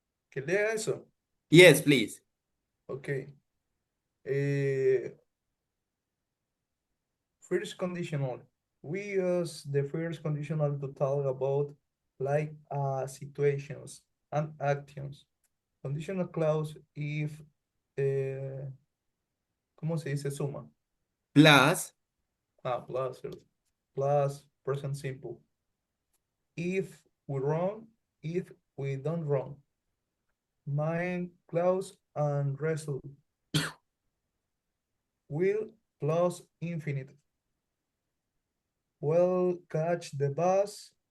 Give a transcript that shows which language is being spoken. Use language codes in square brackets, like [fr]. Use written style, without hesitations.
[es] ¿Que lea eso? [en] Yes, please. Okay. First conditional. We use the first conditional to talk about like situations and actions. Conditional clause if [es] ¿cómo se dice suma? [en] Plus. Plus, plus present simple. If we wrong, if we don't wrong. Main clause and result. Will plus infinite. We'll catch the bus.